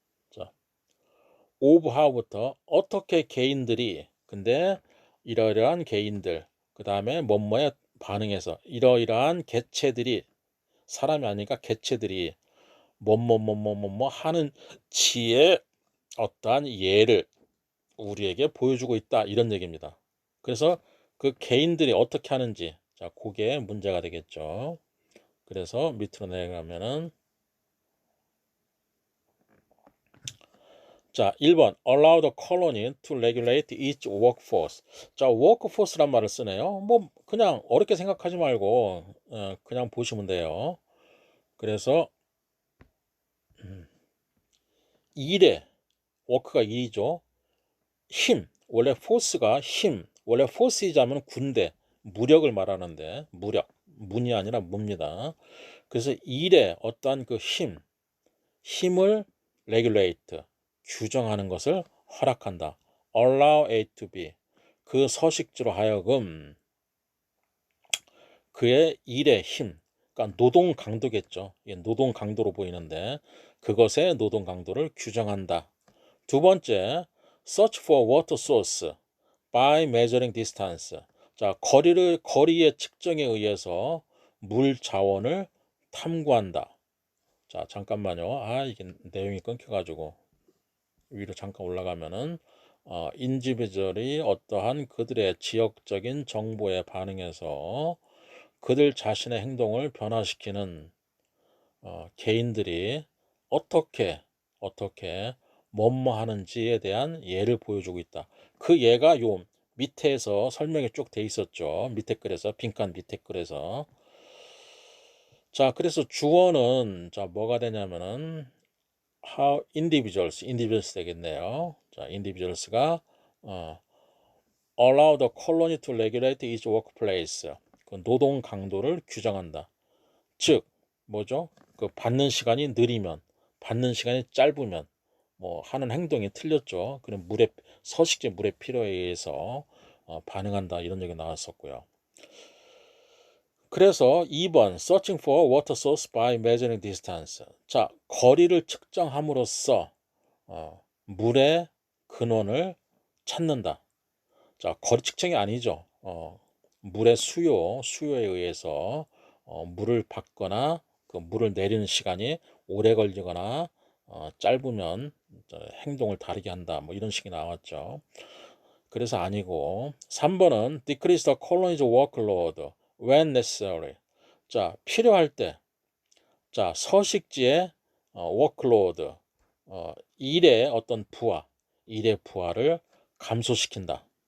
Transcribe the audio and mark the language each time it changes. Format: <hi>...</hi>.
<ko>자, 오브 하우부터 어떻게 개인들이, 근데 이러이러한 개인들, 그 다음에 뭐뭐에 반응해서 이러이러한 개체들이, 사람이 아니니까 개체들이 뭐뭐뭐뭐뭐 하는 지의 어떠한 예를 우리에게 보여주고 있다, 이런 얘기입니다. 그래서 그 개인들이 어떻게 하는지, 자, 그게 문제가 되겠죠. 그래서 밑으로 내려가면은, 자, 1번</ko> <en>allow the colony to regulate its workforce.</en> <ko>자, workforce란 말을 쓰네요. 뭐 그냥 어렵게 생각하지 말고 그냥 보시면 돼요. 그래서 일에, 워크가 일이죠. 힘, 원래 force가 힘, 원래 force이자면 군대, 무력을 말하는데, 문이 아니라 무입니다. 그래서 일에 어떠한 그 힘을 regulate, 규정하는 것을 허락한다.</ko> <en>allow it to be.</en> <ko>그 서식지로 하여금 그의 일의 힘, 그러니까 노동 강도겠죠. 노동 강도로 보이는데 그것의 노동 강도를 규정한다. 두 번째,</ko> <en>search for water source by measuring distance.</en> <ko>자, 거리의 측정에 의해서 물 자원을 탐구한다. 자, 잠깐만요. 이게 내용이 끊겨가지고 위로 잠깐 올라가면은 인디비주얼이 어떠한 그들의 지역적인 정보에 반응해서 그들 자신의 행동을 변화시키는 개인들이 어떻게 뭐뭐 하는지에 대한 예를 보여주고 있다. 그 예가 요 밑에서 설명이 쭉 돼 있었죠. 밑에 글에서, 빈칸 밑에 글에서. 자, 그래서 주어는 자, 뭐가 되냐면은</ko> <en>how individuals</en> <ko>되겠네요.</ko> <en>자, individuals가 allow the colony to regulate its workplace.</en> <ko>그 노동 강도를 규정한다. 즉, 뭐죠? 그 받는 시간이 느리면, 받는 시간이 짧으면, 뭐 하는 행동이 틀렸죠. 그럼 서식지 물의 필요에 의해서 반응한다, 이런 얘기 나왔었고요. 그래서 2번</ko> <en>searching for water source by measuring distance.</en> <ko>자, 거리를 측정함으로써 물의 근원을 찾는다. 자, 거리 측정이 아니죠. 물의 수요에 의해서 물을 받거나 그 물을 내리는 시간이 오래 걸리거나 짧으면 행동을 다르게 한다. 뭐 이런 식이 나왔죠. 그래서 아니고 3번은</ko> <en>decrease the colony's workload when necessary.</en> <ko>자, 필요할 때, 자, 서식지의 workload, 일의 어떤 일의 부하를 감소시킨다.</ko>